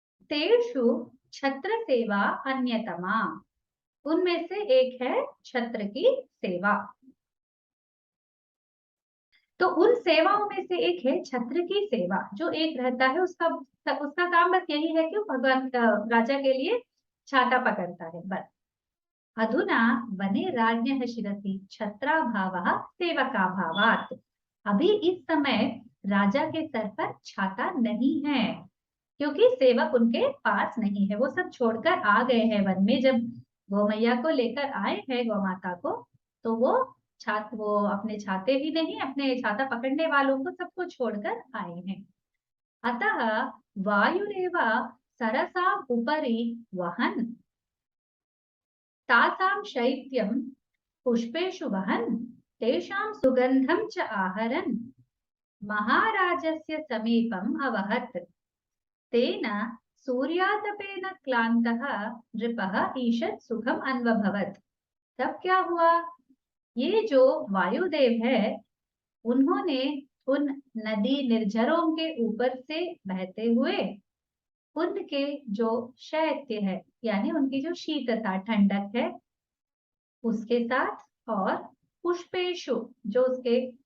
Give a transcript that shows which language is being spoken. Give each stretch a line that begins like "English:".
Sanskrit: तेषु छत्र सेवा अन्यतमा,
Hindi: उनमें से एक है छत्र की सेवा। तो उन सेवाओं में से एक है छत्र की सेवा। जो एक रहता है उसका उसका काम बस यही है कि भगवान राजा के लिए छाता पकड़ता है, बस।
Sanskrit: अधुना वने राज्ञः शिरसि छत्राभावः सेवकाभावात्।
Hindi: अभी इस समय राजा के सर पर छाता नहीं है, क्योंकि सेवक उनके पास नहीं है। वो सब छोड़कर आ गए हैं वन में। जब गौ मैया को लेकर आए हैं, गौ माता को, तो वो अपने छाते भी नहीं, अपने छाता पकड़ने वालों को सबको छोड़कर आए हैं।
Sanskrit: अतः वायुरेव सरसाम् उपरि वहन् तासां शैत्यं पुष्पेषु वहन् तेषां सुगन्धं च आहरन् महाराजस्य समीपम् अवहत्। तेन सूर्यातपेन क्लान्तः नृपः ईषत् सुखम् अन्वभवत्।
Hindi: तब क्या हुआ, ये जो वायुदेव है उन्होंने उन नदी निर्झरों के ऊपर से बहते हुए उनके जो शैत्य है यानी उनकी जो शीतता ठंडक है उसके साथ, और पुष्पेशु जो उसके